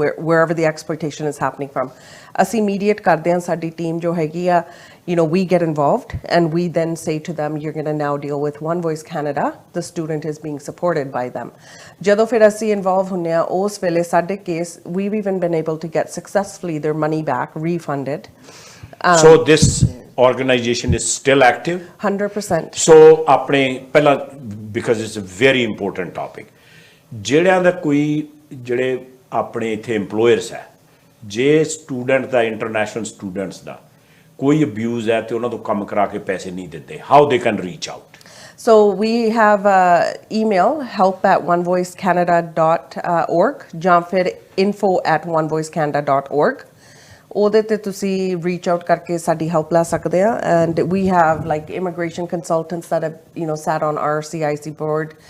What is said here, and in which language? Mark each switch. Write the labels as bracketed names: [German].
[English] wherever the exploitation is happening from [Punjabi] assi [English] mediate [Punjabi] ਕਰਦੇ ਹਾਂ ਸਾਡੀ ਟੀਮ ਜੋ ਹੈਗੀ ਆ [English] we get involved and we then say to them you're going to now deal with One Voice Canada the student is being supported by them [Punjabi] ਜਦੋਂ ਫਿਰ ਅਸੀਂ involve ਹੁੰਨੇ ਆ ਉਸ ਵੇਲੇ ਸਾਡੇ [English] case we've even been able to get successfully their money back refunded so this organization is still active 100% [Punjabi] so ਆਪਣੇ ਪਹਿਲਾਂ [English] because it's a very important topic [Punjabi] ਜਿਹੜਿਆਂ ਦਾ ਕੋਈ ਜਿਹੜੇ ਆਪਣੇ ਇੱਥੇ employers ਹੈ ਜੇ ਸਟੂਡੈਂਟ ਦਾ ਇੰਟਰਨੈਸ਼ਨਲ ਸਟੂਡੈਂਟਸ ਦਾ ਕੋਈ ਅਬਿਊਜ਼ ਹੈ ਤੇ ਉਹਨਾਂ ਤੋਂ ਕੰਮ ਕਰਾ ਕੇ ਪੈਸੇ ਨਹੀਂ ਦਿੰਦੇ [English] how they can reach out so we have email help@onevoicecanada.org [Punjabi] ਜਾਂ ਫਿਰ [English] info@onevoicecanada.org [Punjabi] ਉਹਦੇ ਤੇ ਤੁਸੀਂ ਰੀਚ ਆਊਟ ਕਰਕੇ ਸਾਡੀ ਹੈਲਪ ਲੈ ਸਕਦੇ ਆ [English] and we have like immigration consultants that have sat on our CIC board